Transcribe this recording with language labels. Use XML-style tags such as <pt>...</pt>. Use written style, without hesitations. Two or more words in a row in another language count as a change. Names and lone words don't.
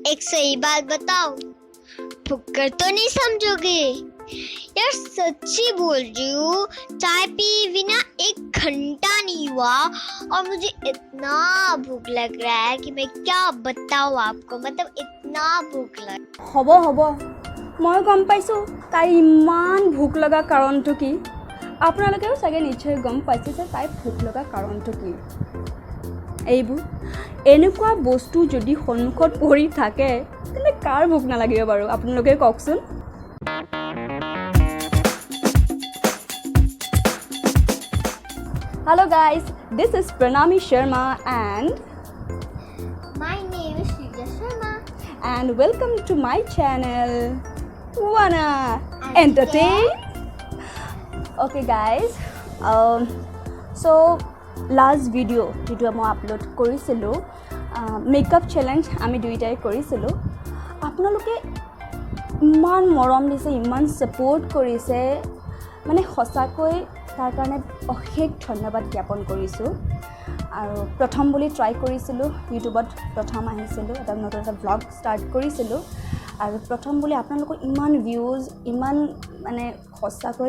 <hi>एक सही बात बताओ, फुक्कर तो नहीं समझोगे यार, सच्ची बोल रही हूँ। चाय पिए बिना 1 घंटा नहीं हुआ और मुझे इतना भूख लग रहा है कि मैं क्या बताऊँ आपको, मतलब इतना भूख लग।</hi> <as>হ'ব মই গম পাইছোঁ তাই ইমান ভোক লগা কাৰণটো কি। আপোনালোকেও চাগে নিশ্চয় গম পাইছে যে তাই ভোক লগা কাৰণটো কি। এইবোৰ এনেকুৱা বস্তু যদি সন্মুখত পৰি থাকে তেন্তে কাৰ ভোক নালাগিব বাৰু, আপোনালোকে কওকচোন।</as> <en>Hello guys, this is Pranami Sharma and My name is Shrija Sharma welcome to my channel Wanna Entertain. Okay guys, so last video</en> <as>যেটো মই আপলোড কৰিছিলোঁ</as> <en>makeup challenge</en> <as>আমি দুইটাই কৰিছিলোঁ। আপোনালোকে ইমান মৰম দিছে, ইমান ছাপোৰ্ট কৰিছে, মানে সঁচাকৈ তাৰ কাৰণে অশেষ ধন্যবাদ জ্ঞাপন কৰিছোঁ। আৰু প্ৰথম বুলি ট্ৰাই কৰিছিলোঁ, ইউটিউবত প্ৰথম আহিছিলোঁ, এটা নতুন এটা</as> <en>blog start</en> <as>কৰিছিলোঁ আৰু প্ৰথম বুলি আপোনালোকৰ ইমান ভিউজ, ইমান মানে সঁচাকৈ।</as>